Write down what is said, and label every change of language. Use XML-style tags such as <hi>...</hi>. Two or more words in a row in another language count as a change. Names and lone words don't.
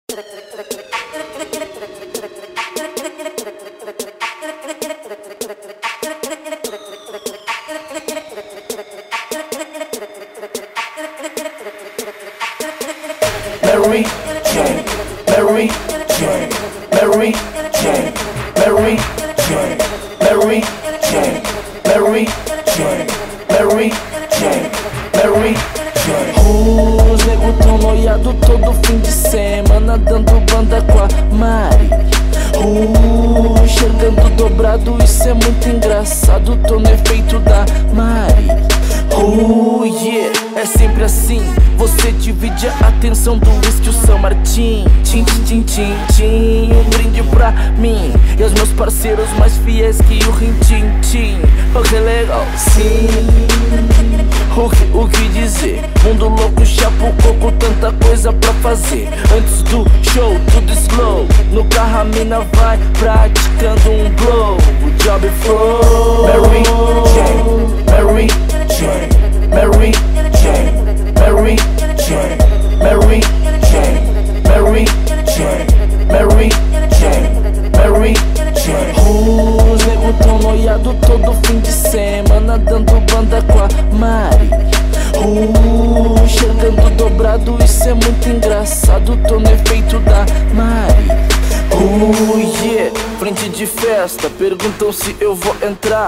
<pt>Mary Jane, Mary Jane, Mary Jane, Mary Jane, Mary Jane, Mary Jane, Mary Jane, Mary Jane. Os nego tão noiado todo fim de semana, dando banda com a Mari. Enxergando dobrado, isso é muito engraçado. Tô no efeito da Mari. Yeah, é sempre assim. Você divide a atenção do whisky, o São Martin. Tchim, tchim, tchim, tchim. Um brinde pra mim e os meus parceiros mais fiéis que o rim, tchim, tchim. Ok, legal, sim. O que dizer? Mundo louco, chapo, coco, tanta coisa pra fazer. Antes do show, tudo slow. No carro a mina vai praticando um blow. O</pt> <en>job flow.</en> <pt>Mary Jane, Mary Jane, Mary Jane, Mary Jane, Mary Jane, Mary Jane, Mary Jane, Mary Jane. Os nego tão noiado todo fim de semana, dando banda com a Mari. Enxergando dobrado, isso é muito engraçado. Tô no efeito da Mari. Yeah, frente de festa, perguntam se eu vou entrar.</pt>